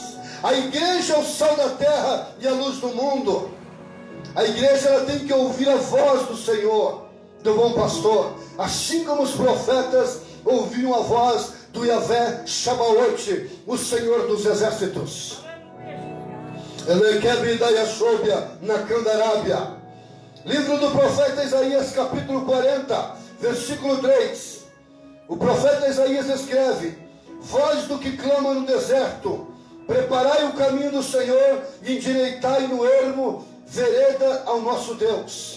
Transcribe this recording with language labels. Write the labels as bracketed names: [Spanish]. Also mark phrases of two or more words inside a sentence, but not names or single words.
[Portuguese] A igreja é o sal da terra e a luz do mundo. A igreja ela tem que ouvir a voz do Senhor, do bom pastor, assim como os profetas ouviam a voz do Yahvé Shabaoth, o Senhor dos exércitos. Elequebe da Yashobia, na Candarábia. Livro do profeta Isaías, capítulo 40, versículo 3. O profeta Isaías escreve: voz do que clama no deserto, preparai o caminho do Senhor e endireitai no ermo vereda ao nosso Deus.